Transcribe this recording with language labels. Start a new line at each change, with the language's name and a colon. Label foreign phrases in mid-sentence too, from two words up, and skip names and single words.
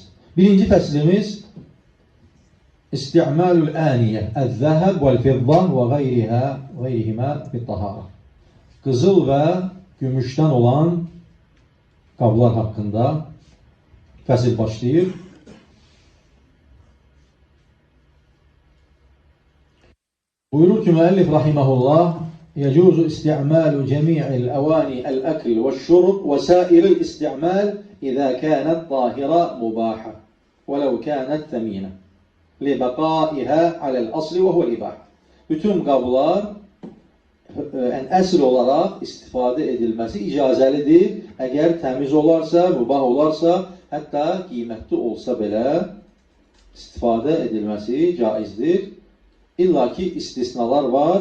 Azerbaijani: Birinci fəslimiz
Arabic: استعمال الآنية الذهب والفضة و غيرهما بالطهارة.
Azerbaijani: Qızıl və gümüşdən olan qablar haqqında fəsil başlayır. Buyurur ki, müəllif rahiməhullah,
Arabic: يجوز استعمال جميع الأواني الأكل والشرب وسائر الاستعمال إذا كانت طاهرة مباحة ولو كانت ثمينة لبقائها على الأصل وهو الإباحة.
Azerbaijani: Bütün qablar əsl olaraq istifadə edilməsi icazəlidir. Əgər təmiz olarsa, mübah olarsa, hətta qiymətli olsa belə istifadə edilməsi caizdir. İlla ki istisnalar var.